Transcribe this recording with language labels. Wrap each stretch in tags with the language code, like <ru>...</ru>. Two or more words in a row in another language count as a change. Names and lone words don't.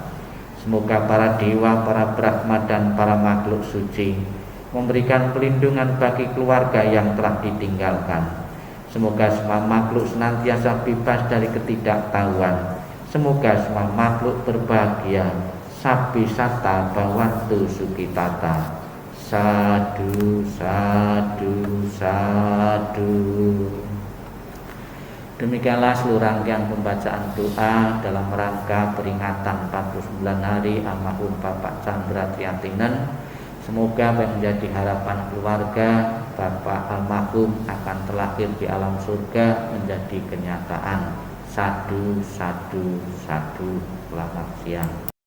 <id>Semoga para dewa, para Brahma dan para makhluk suci memberikan pelindungan bagi keluarga yang telah ditinggalkan, Semoga semua makhluk senantiasa bebas dari ketidaktahuan. Semoga semua makhluk berbahagia.</id> <pi>Sabi sata bawantu sukitata. Sadu, sadu, sadu.</pi> <id>Demikianlah seluruh rangkaian pembacaan doa dalam rangka peringatan 49 hari almarhum Bapak Chandra Triatinen. Semoga apa yang menjadi harapan keluarga Bapak almarhum akan terlahir di alam surga menjadi kenyataan.</id> <pi>Sadu, sadu, sadu.</pi> <id>Selamat siang.</id>